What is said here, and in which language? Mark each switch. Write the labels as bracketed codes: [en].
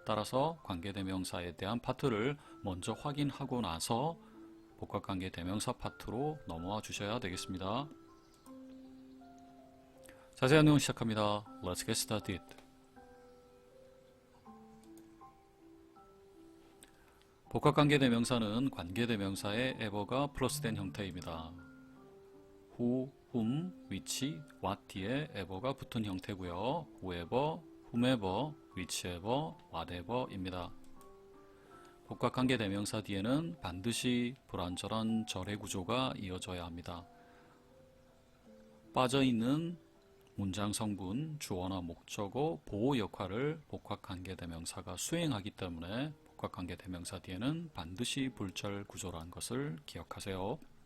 [ko] 따라서 관계대명사에 대한 파트를 먼저 확인하고 나서 복합관계대명사 파트로 넘어와 주셔야 되겠습니다. 자세한 내용 시작합니다. [en] Let's get started. [ko] 복합관계대명사는 관계대명사에 ever가 플러스된 형태입니다. who, whom, which, what 뒤에 ever가 붙은 형태고요. whoever, whomever, whichever, whatever입니다. 복합관계 대명사 뒤에는 반드시 불완전한 절의 구조가 이어져야 합니다. 빠져있는 문장 성분, 주어나 목적어, 보호 역할을 복합관계 대명사가 수행하기 때문에 복합관계 대명사 뒤에는 반드시 불절 구조라는 것을 기억하세요.